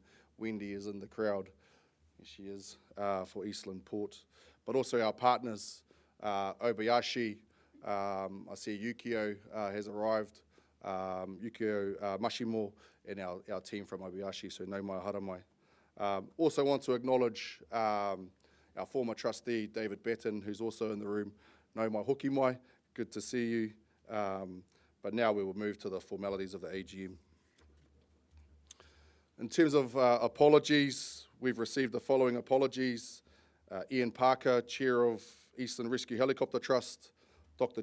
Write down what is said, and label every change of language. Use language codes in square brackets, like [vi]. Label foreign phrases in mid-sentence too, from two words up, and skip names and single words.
[en] Wendy is in the crowd. Here she is for Eastland Port. But also our partners, Obayashi. I see Yukio has arrived. Yukio Mashimo and our team from Obayashi, so [mi] nau mai hara mai. [en] Also want to acknowledge our our former trustee, David Batten, who's also in the room. [mi] Nau mai hoki mai, [en] good to see you. But now we will move to the formalities of the AGM. In terms of apologies, we've received the following apologies. Ian Parker, Chair of Eastern Rescue Helicopter Trust, Dr.